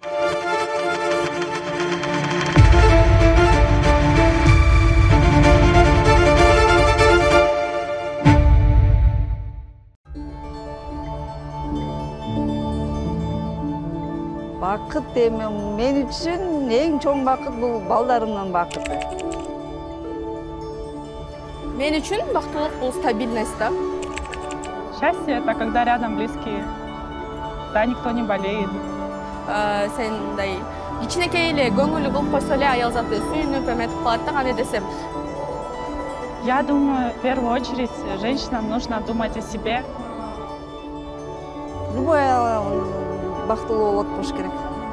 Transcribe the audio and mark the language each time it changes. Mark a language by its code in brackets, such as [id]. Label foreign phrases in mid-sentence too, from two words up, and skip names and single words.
[ky] Бақыт эми мен үчүн эң чоң бақыт бул балдарымдын бақыты. Мен үчүн бактылык бул стабильность да. [ru] Счастье — это когда рядом близкие, да, никто не болеет. [ky] Сен мындай кичинекей эле көңүлү кылып койсо эле аял заты сүйүнүп эметип калат да, кандай десем. [ru] Я думаю, в первую очередь женщинам нужно думать о себе. [ky] Любой бактылуу болот болуш керек.